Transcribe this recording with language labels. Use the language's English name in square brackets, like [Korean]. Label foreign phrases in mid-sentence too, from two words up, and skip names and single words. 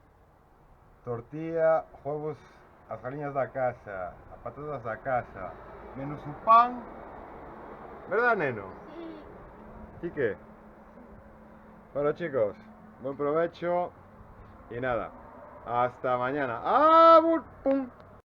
[Galician] tortilla, huevos, as galinhas da casa, as patatas da casa, menos o pan. [Spanish] ¿Verdad, neno? Sí. ¿Y qué? Bueno, chicos, buen provecho y nada, hasta mañana. ¡Ah! ¡Pum!